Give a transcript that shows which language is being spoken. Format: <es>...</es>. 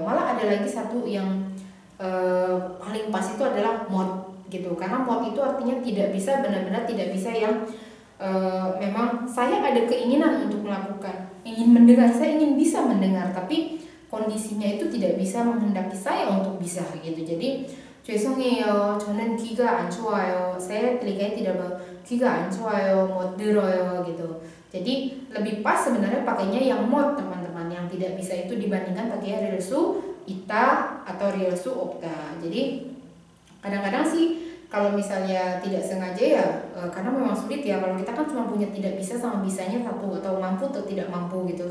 <id>Malah ada lagi satu yang paling pas itu adalah 못 gitu. Karena 못 itu artinya tidak bisa, benar-benar tidak bisa yang memang saya ada keinginan untuk melakukan, ingin mendengar, saya ingin bisa mendengar, tapi kondisinya itu tidak bisa menghendaki saya untuk bisa gitu.</id> <ko>Jadi 죄송해요, 저는 귀가 안 좋아요,</ko> <id>saya telinganya tidak</id> <ko>귀가 안 좋아요, 못 들어요 gitu.</ko> <id>Jadi lebih pas sebenarnya pakainya yang 못 teman-teman, yang tidak bisa itu dibandingkan pakai 릴수 ita atau 릴수 없다. Jadi kadang-kadang sih kalau misalnya tidak sengaja ya karena memang sulit ya, kalau kita kan cuma punya tidak bisa sama bisanya satu, atau mampu atau tidak mampu gitu.</id>